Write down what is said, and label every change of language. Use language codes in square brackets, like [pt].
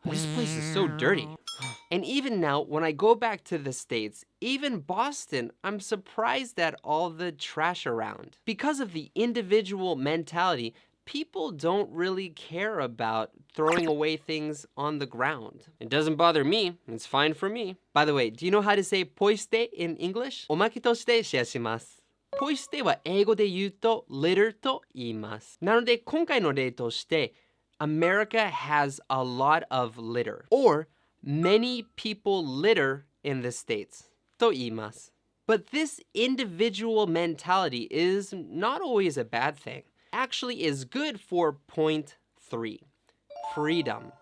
[en] This place is so dirty. And even now, when I go back to the States, even Boston, I'm surprised at all the trash around. Because of the individual mentality, people don't really care about throwing away things on the ground. It doesn't bother me. It's fine for me. By the way, do you know how to say poiste in English? [ja] おまけとしてシェアします。ポイ捨ては英語で言うと litter と言います。なので今回の例として [en] America has a lot of litter or many people litter in the States [ja] と言います。 [en] But this individual mentality is not always a bad thing. Actually is good for point 3, freedom.